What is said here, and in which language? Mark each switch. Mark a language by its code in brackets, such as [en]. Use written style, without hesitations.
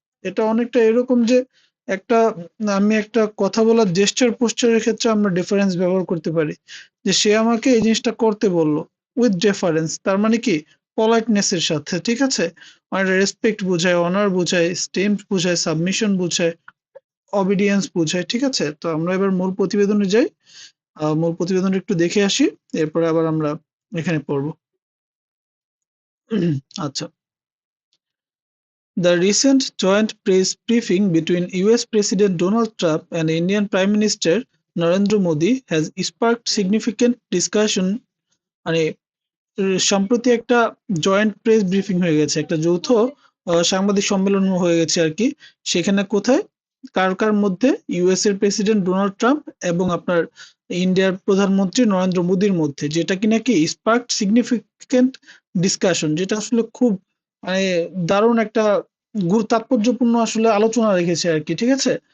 [bn] এটা অনেকটা এরকম যে একটা আমি একটা কথা বলার জেস্টার পোস্টারের ক্ষেত্রে আমরা ডিফারেন্স ব্যবহার করতে পারি, যে সে আমাকে এই জিনিসটা করতে বললো উইথ ডিফারেন্স, তার মানে কি পলাইটনেস এর সাথে। ঠিক আছে? মানে রেসপেক্ট বোঝায়, অনার বোঝায়, স্টেম বোঝায়, সাবমিশন বোঝায়, অবিডিয়েন্স বোঝায়। ঠিক আছে? তো আমরা এবার মূল প্রতিবেদনে যাই। মূল প্রতিবেদনটা একটু দেখে আসি, এরপরে আবার আমরা এখানে পড়বো। আচ্ছা, [en] the recent joint press briefing between US President Donald Trump and Indian Prime Minister Narendra Modi has sparked significant discussion। [bn] মানে সম্প্রতি একটা জয়েন্ট প্রেস ব্রিফিং হয়ে গেছে, একটা যৌথ সাংবাদিক সম্মেলন হয়ে গেছে আর কি। সেখানে কোথায়, কার কার মধ্যে? ইউএস এর প্রেসিডেন্ট ডোনাল্ড ট্রাম্প এবং আপনার ইন্ডিয়ার প্রধানমন্ত্রী নরেন্দ্র মোদীর মধ্যে, যেটা কিনা কি স্পার্ক সিগনিফিকেন্ট ডিসকাশন, যেটা আসলে খুব মানে দারুণ একটা তাৎপর্যপূর্ণ আসলে আলোচনা রেখেছে আর কি। ঠিক আছে?